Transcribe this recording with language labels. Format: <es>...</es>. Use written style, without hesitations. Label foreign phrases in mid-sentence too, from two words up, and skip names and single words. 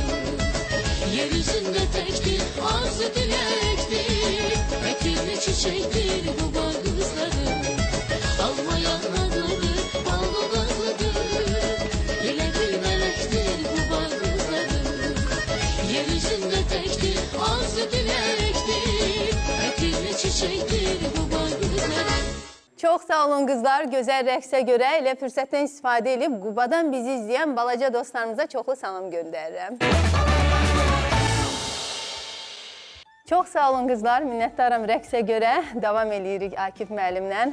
<tr>Yeryüzünde tektir, arzu dilektir, etirli çiçektir Quba kızları. Alma yanaklıdır, bal dudaklıdır, ile bir melektir Quba kızları. Yeryüzünde tektir, arzu dilektir, etirli çiçektir Quba kızları.</tr> <az>Çox sağ olun qızlar. Gözəl rəqsə görə elə fürsətdən istifadə edib Qubadan bizi izləyən balaca dostlarımıza çoxlu salam göndərirəm. Çox sağ olun qızlar. Minnətdaram rəqsə görə. Davam edirik Akif müəllimlə.</az>